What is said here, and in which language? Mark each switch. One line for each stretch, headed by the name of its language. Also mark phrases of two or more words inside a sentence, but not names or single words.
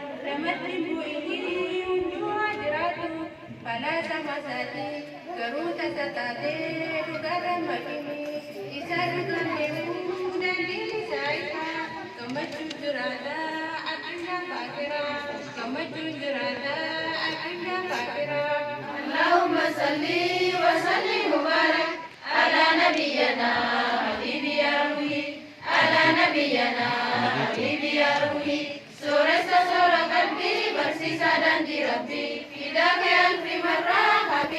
Oromo: Namatti bu'inii hunduu haa jiraatu, falaasa masaatii garuu tasa taatee dhugaarra makini. Isa dhugaan deemuu daandii isaa ifa. Gammachuun jiraata addunyaa faakiraa, gammachuun jiraata addunyaa faakiraa.
Arabic: اللهم صل وسلم وبارك على نبينا حبيب يا روحي، على نبينا حبيب يا روحي.
Oromo: Sooressa soora qalbii, barsiisaa daandii Rabbii,
Arabic: فداك ألف مرة حبيب